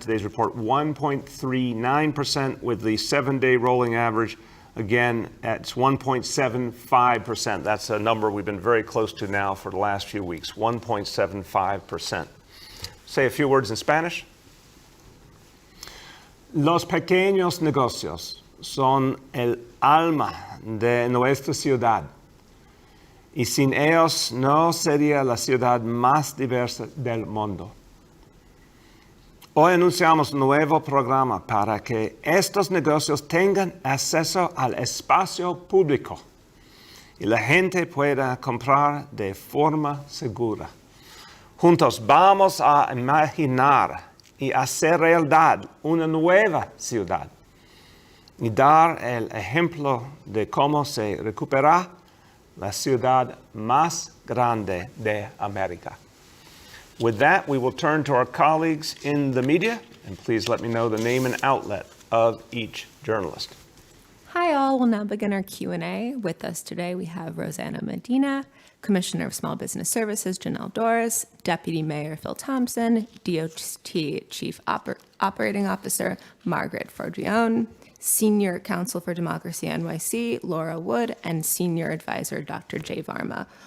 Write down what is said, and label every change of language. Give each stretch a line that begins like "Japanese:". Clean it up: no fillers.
English: Today's report 1.39%, with the 7-day rolling average, again, it's 1.75%. That's a number we've been very close to now for the last few weeks, 1.75%. Say a few words in Spanish.
Spanish: Los pequeños negocios son el alma de nuestra ciudad. Y sin ellos no sería la ciudad más diversa del mundo. Hoy anunciamos un nuevo programa para que estos negocios tengan acceso al espacio público y la gente pueda comprar de forma segura. Juntos vamos a imaginar y hacer realidad una nueva ciudad y dar el ejemplo de cómo se recupera la ciudad más grande de América.
English: With that, we will turn to our colleagues in the media, and please let me know the name and outlet of each journalist. Hi all, we'll now begin our Q&A. With us today we have Rosanna Medina, Commissioner of Small Business Services Janelle Dorris, Deputy Mayor Phil Thompson, DOT Chief Operating Officer Margaret Forgione, Senior Counsel for Democracy NYC, Laura Wood, and Senior Advisor, Dr. Jay Varma.